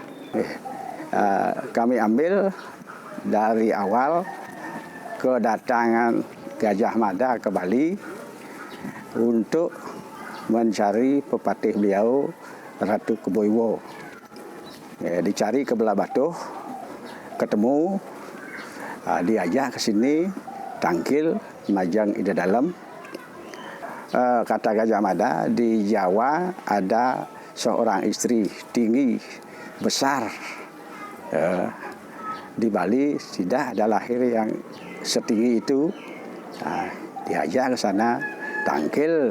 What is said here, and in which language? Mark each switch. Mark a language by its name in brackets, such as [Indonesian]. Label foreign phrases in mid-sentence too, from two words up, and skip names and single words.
[Indonesian] Kami ambil dari awal kedatangan Gajah Mada ke Bali untuk mencari pepatih beliau Ratu Keboiwo. Dicari ke Belah Batuh, ketemu, diajak ke sini, tangkil, majang ide dalam. Kata Gajah Mada, di Jawa ada seorang istri tinggi, besar. Di Bali tidak ada lahir yang setinggi itu. Diajak ke sana, tangkil.